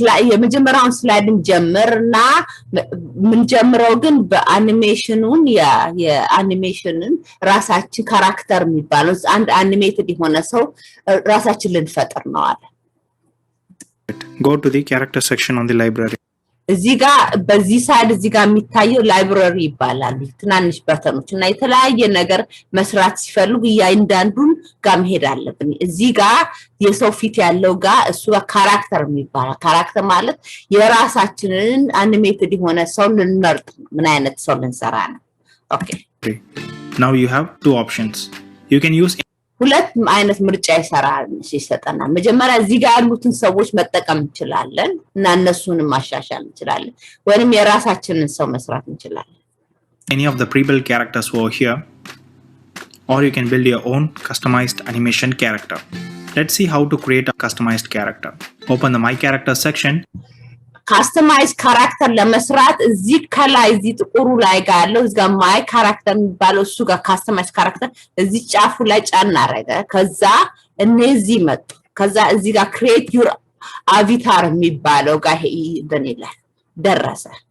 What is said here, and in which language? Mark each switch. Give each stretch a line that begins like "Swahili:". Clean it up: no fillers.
Amharic: የመጀመሪያውን ስላይድን ጀምርና ምን ጀምረው ግን በአኒሜሽኑን የአኒሜሽንን ራሳችን ካራክተር የሚባለው አንድ አኒሜትድ የሆነ ሰው ራሳችን ልንፈጥር ነው አለ።
English: Go to the character section on the library.
Amharic: እዚህ ጋር በዚህ ሳይድ እዚህ ጋር የሚታየው ላይብረሪ ይባላል። ትናንሽ በተኖች እና የተለያየ ነገር መስራት ሲፈልጉ እያንዳንዱን ጋር መሄድ አለብን። እዚህ ጋር የሰው ፊት ያለው ጋር እሱ ጋር ካራክተር የሚባለው ካራክተር ማለት የራሳችንን አኒሜትድ የሆነ ሰው ልንመርጥ ምን አይነት ሰው ልንሰራ ነው። ኦኬ
English: Now you have two options. You can use
Amharic: ሁለት አይነት ምርጫ ይሰጠናል። መጀመሪያ እዚህ ጋር ያሉትን ሰዎች መጠቀም እንችላለን እና እነሱንም ማሻሻል እንችላለን ወይንም የራሳችንን ሰው መስራት እንችላለን።
English: any of the pre-built characters over here, or you can build your own customized animation character. Let's see how to create a customized character. Open the My Character section. ካስተማይዝ ካራክተር ለመስራት እዚህ ከላይ እዚህ ጥቁሩ ላይ ጋር ያለው እዚህ ጋር ማይ ካራክተር የሚባለው እሱ ጋር ካስተማይዝ ካራክተር እዚህ ጫፉ ላይ ጫን አደረገ። ከዛ እነዚህ መጡ። ከዛ እዚህ ጋር ክሬት ዩር አቫታር የሚባለው ጋር ይደነላል ደረሰ።